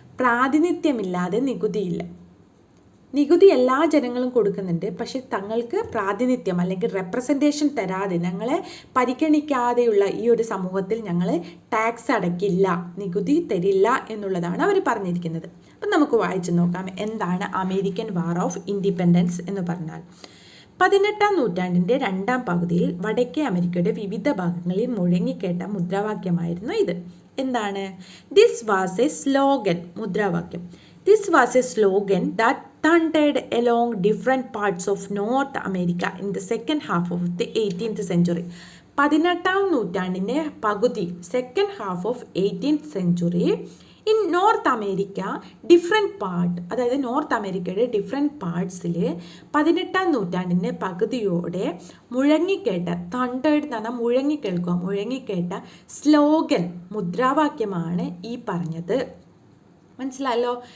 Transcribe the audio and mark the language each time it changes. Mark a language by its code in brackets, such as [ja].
[ml] പ്രാതിനിധ്യമില്ലാതെ നികുതിയില്ല. നികുതി എല്ലാ ജനങ്ങളും കൊടുക്കുന്നുണ്ട്, പക്ഷെ തങ്ങൾക്ക് പ്രാതിനിധ്യം അല്ലെങ്കിൽ റെപ്രസെൻറ്റേഷൻ തരാതെ, ഞങ്ങളെ പരിഗണിക്കാതെയുള്ള ഈ ഒരു സമൂഹത്തിൽ ഞങ്ങൾ ടാക്സ് അടയ്ക്കില്ല, നികുതി തരില്ല എന്നുള്ളതാണ് അവർ പറഞ്ഞിരിക്കുന്നത്. അപ്പം നമുക്ക് വായിച്ചു നോക്കാം എന്താണ് അമേരിക്കൻ വാർ ഓഫ് ഇൻഡിപെൻഡൻസ് എന്ന് പറഞ്ഞാൽ. 18ാം നൂറ്റാണ്ടിൻ്റെ രണ്ടാം പകുതിയിൽ വടക്കേ അമേരിക്കയുടെ വിവിധ ഭാഗങ്ങളിൽ മുഴങ്ങിക്കേട്ട മുദ്രാവാക്യമായിരുന്നു ഇത്. എന്താണ്? [en] This was a slogan, മുദ്രാവാക്യം. This was a slogan that thundered along different parts of North America in the second half of the 18th century. [ml] 18ാം നൂറ്റാണ്ടിൻ്റെ പകുതി, [en] second half of 18th century, in North America different part, [ml] അതായത് north അമേരിക്കയുടെ different പാർട്സിൽ 18ാം നൂറ്റാണ്ടിൻ്റെ പകുതിയോടെ മുഴങ്ങിക്കേട്ട, തണ്ടേഡ് എന്ന് പറഞ്ഞാൽ മുഴങ്ങിക്കേൾക്കുക, മുഴങ്ങിക്കേട്ട slogan, മുദ്രാവാക്യമാണ് ഈ പറഞ്ഞത്. മനസ്സിലായല്ലോ?